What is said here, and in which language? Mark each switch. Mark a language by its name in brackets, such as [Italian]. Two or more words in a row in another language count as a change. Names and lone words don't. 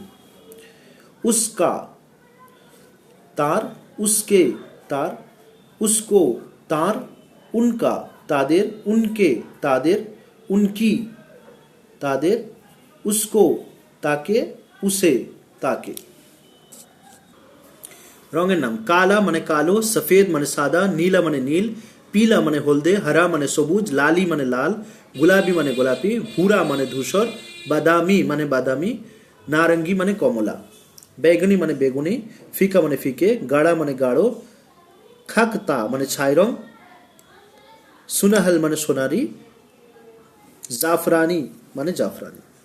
[Bangla] उसका, तार, उसके, तार, उसको, तार, उनका, तादेर, उनके, तादेर, उनकी, तादेर, उसको, ताके, उसे, ताके। রঙের নাম काला মানে কালো, सफेद মানে সাদা, नीला মানে নীল, पीला মানে হলদে, हरा মানে সবুজ, लाली মানে লাল, गुलाबी মানে গোলাপি, भूरा মানে ধূসর, बादामी মানে বাদামি, नारंगी মানে কমলা, बैगनी মানে বেগুনি, फीका মানে ফিকে, गाढ़ा মানে গাঢ়, खाकता মানে ছাই রং, सुनहल মানে সোনারি, जाफरानी মানে জাফরানি।